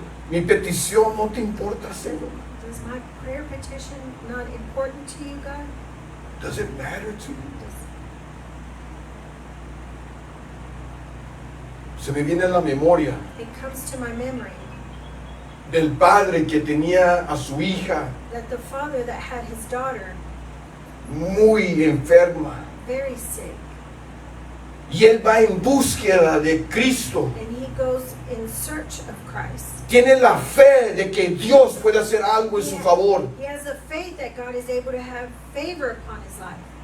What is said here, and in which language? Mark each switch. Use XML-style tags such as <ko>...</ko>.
<es>Mi petición no te importa, Señor.</es> <en>Does my prayer petition not important to you, God? Does it matter to you?</en> <es>Se me viene a la memoria</es> <en>It comes to my memory</en> <es>del padre que tenía a su hija</es> <en>that the father that had his daughter</en> <es>muy enferma</es> <en>very sick,</en> <es>y él va en búsqueda de Cristo.</es> <en>and he goes in search of Christ.</en> <es>Tiene la fe de que Dios puede hacer algo en su favor</es> <en>He has a faith that God is able to have favor upon his life,</en>